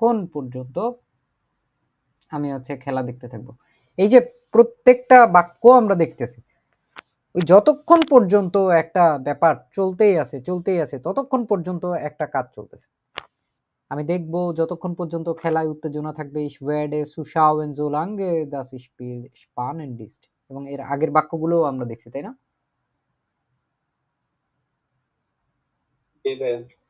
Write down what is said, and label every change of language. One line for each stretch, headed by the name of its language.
Bangla: যতক্ষণ পর্যন্ত আমি হচ্ছে খেলা দেখতে থাকবো। এই যে প্রত্যেকটা বাক্য আমরা দেখতেছি, ওই যতক্ষণ পর্যন্ত একটা ব্যাপার চলতেই আছে ততক্ষণ পর্যন্ত একটা কাজ চলতেছে। আমি দেখব যতক্ষণ পর্যন্ত খেলায় উত্তেজনা থাকবে।
German: Ich werde zuschauen solange das Spiel spannend ist।
Bangla: এবং এর আগের বাক্যগুলো আমরা দেখছি, তাই না? জি ভাইয়া।